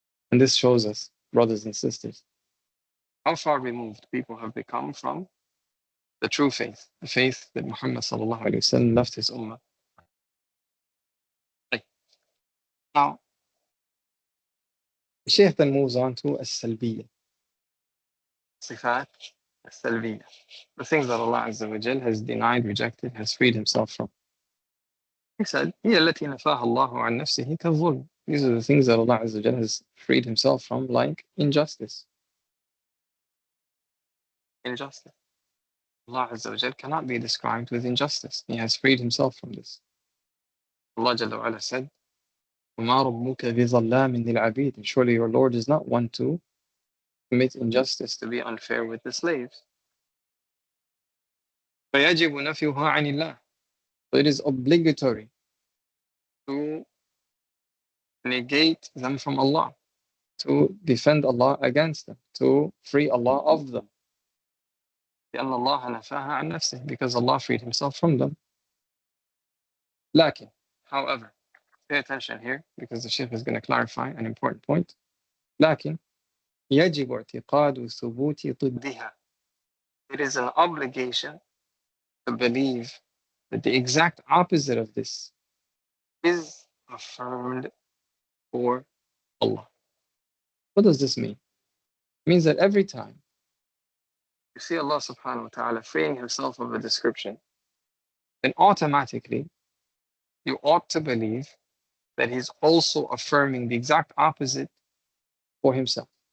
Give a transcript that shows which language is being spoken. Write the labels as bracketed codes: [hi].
[en] And this shows us, brothers and sisters, how far removed people have become from the true faith, the faith that Muhammad sallallahu alaihi wasallam left his ummah. Now, the Shaykh then moves on to al-Salbiyah. Sifat al-Salbiyah. The things that Allah Azza wa Jal has denied, rejected, has freed Himself from. He said, [ar] هي التي نفاها الله عن نفسه كالظلم. [en] These are the things that Allah Azza wa Jal has freed Himself from, like injustice. Injustice. Allah Azza wa Jal cannot be described with injustice. He has freed Himself from this. Allah Jalla wa Ala said, [ar] وَمَا رَبُّكَ بِظَلَّامٍ لِلْعَبِيدِ. [en] And surely your Lord is not one to commit injustice, to be unfair with the slaves. [ar] فَيَجِبُ نَفْيُهَا عَنِ اللَّهِ. [en] So it is obligatory to negate them from Allah, to defend Allah against them, to free Allah of them. [ar] لأن الله نفاها عن نفسه, [en] because Allah freed Himself from them. لكن, however, pay attention here, because the Shaykh is going to clarify an important point. [ar] لكن يجب اعتقاد ثبوت ضدها. [en] It is an obligation to believe that the exact opposite of this is affirmed for Allah. What does this mean? It means that every time you see Allah subhanahu wa ta'ala freeing Himself of a description, then automatically you ought to believe that He's also affirming the exact opposite for Himself.